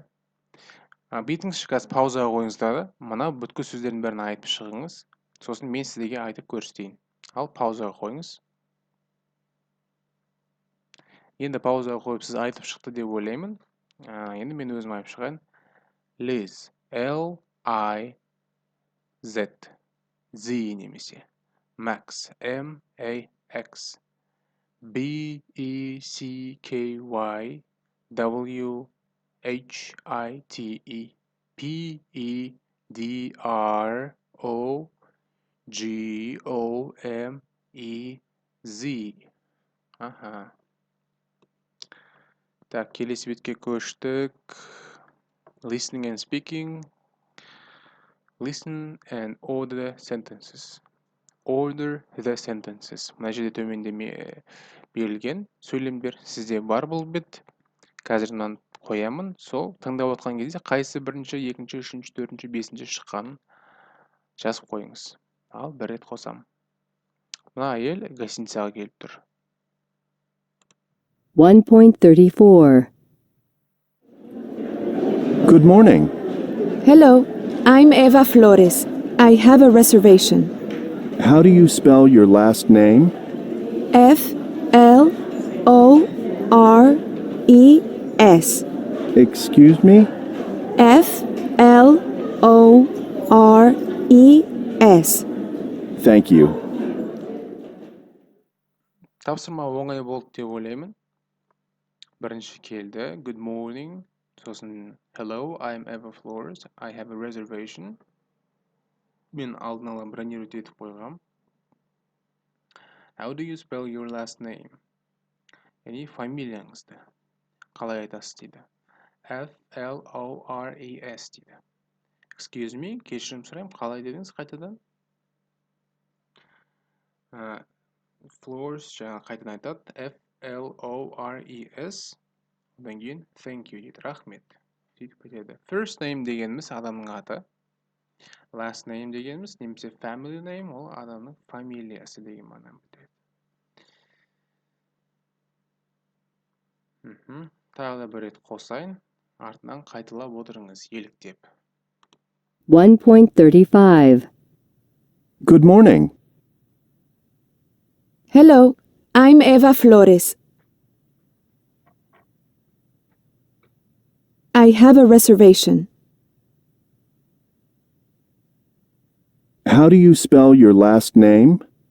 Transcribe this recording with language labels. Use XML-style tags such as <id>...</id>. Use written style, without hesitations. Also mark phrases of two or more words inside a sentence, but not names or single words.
<kk>Бетіңізші қазір паузаға қойыңыздар. Мына бүткіл сөздердің бәрін айтып шығыңыз. Сосын мен сіздерге айтып көрсетейін. Ал паузаға қойыңыз. Енді паузаға қойып сіз айтып шықты деп ойлаймын. Енді мен өзім айтып шығайын.</kk> <en>Liz. L, I, Z. Z немесе. Max. M, A, X. B, E, C, K, Y. W, H, I, T, E. P, E, D, R, O, G, O, M, E, Z.</en> <kk>Аха. Так, келесі бетке көштік.</kk> <en>Listening and speaking. Listen and order the sentences. Order the sentences.</en> <kk>Мына жерде төменде берілген сөйлемдер сізде бар бұл бет. Қазір мынаны қоямын. Сол тыңдап отқан кезде қайсы бірінші, екінші, үшінші, төртінші, бесінші шыққанын жазып қойыңыз. Ал бір рет қосам. Мына әйел гостиницаға келіп тұр. 1.34.</kk> <en>Good morning. Hello, I'm Eva Flores. I have a reservation. How do you spell your last name? Flores. Excuse me? Flores. Thank you.</en> <kk>Тапсырма оңай болды деп ойлаймын. Бірінші келді.</kk> <en>Good morning. Сосын hello, I'm Eva Flores. I have a reservation.</en> <kk>Мен алдын ала бронировать етіп қойғам.</kk> <en>How do you spell your last name?</en> <kk>Яғни фамилияңызды қалай айтасыз дейді. Flores дейді.</kk> <en>Excuse me,</en> <kk>кешірім сұраймын, қалай дедіңіз қайтадан? Flores жаңа қайтадан айтады. Flores. Одан кейін</kk> <en>thank you</en> <kk>дейді. Рахмет. Сөйтіп кетеді.</kk> <en>First name</en> <kk>дегеніміз адамның аты.</kk> <en>Last name</en> <kk>дегеніміз немесе</kk> <en>family name</en> <kk>ол адамның фамилиясы деген мағынаны білдіреді. Тағы да бір рет қосайын. Артынан қайталап отырыңыз еліктеп. 1.35.</kk> <en>Good morning. Hello, I'm Eva Flores. I have a reservation. How do you spell your last name?</en>